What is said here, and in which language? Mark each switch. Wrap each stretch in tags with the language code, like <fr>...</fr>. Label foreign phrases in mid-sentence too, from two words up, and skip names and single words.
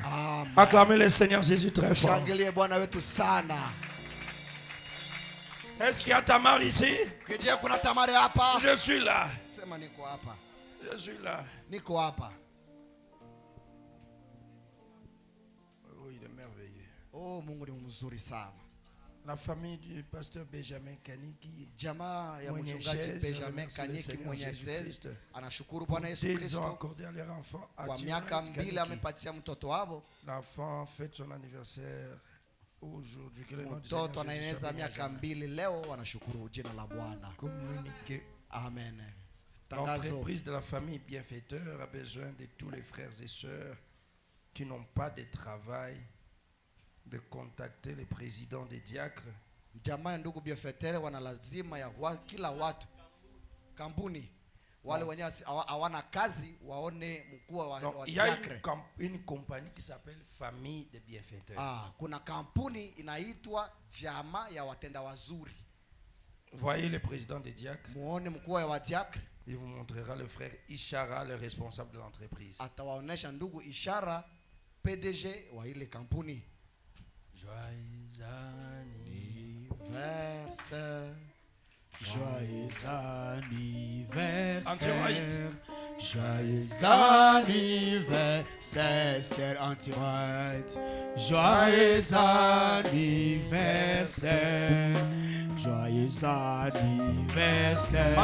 <fr>Acclamez le Seigneur Jésus très fort. Est-ce qu'il y a Tamar ici? Je suis là. Je suis là. Oh, il est merveilleux.</fr> <sw>Oh, Mungu ni mzuri sana.</sw> <fr>La famille du pasteur Benjamin Kaniki,</fr> <sw>jamaa ya mchungaji Benjamin Kaniki Mwenyezi anashukuru Bwana Yesu Kristo kwa miaka 2 amepatia mtoto wao.</sw> <fr>L'enfant fête son anniversaire aujourd'hui.</fr> <sw>Mtoto anaeneza miaka 2 leo, wanashukuru jina la Bwana. Amen.</sw> <fr>L'entreprise de la famille bienfaiteur a besoin de tous les frères et sœurs qui n'ont pas de travail de contacter le président des diacres.</fr> <sw>Jamaa ya ndugu bienfaiteur wana lazima ya kila watu kampuni wale wenye hawana kazi waone mkuu wa diacre.</sw> <fr>Il y a une compagnie qui s'appelle Famille de Bienfaiteurs.</fr> <sw>Kuna kampuni inaitwa jamaa ya watenda wazuri.</sw> <fr>Voyez le président des diacres.</fr> <sw>Muone mkuu wa diacre.</sw> <fr>Il vous montrera le frère Ishara, le responsable de l'entreprise.</fr> <sw>Atawaonesha ndugu Ishara, PDG wa ile kampuni.</sw> <fr>Joyeux anniversaire, joyeux anniversaire, joyeux anniversaire, Anti-White, joyeux anniversaire, joyeux anniversaire.</fr>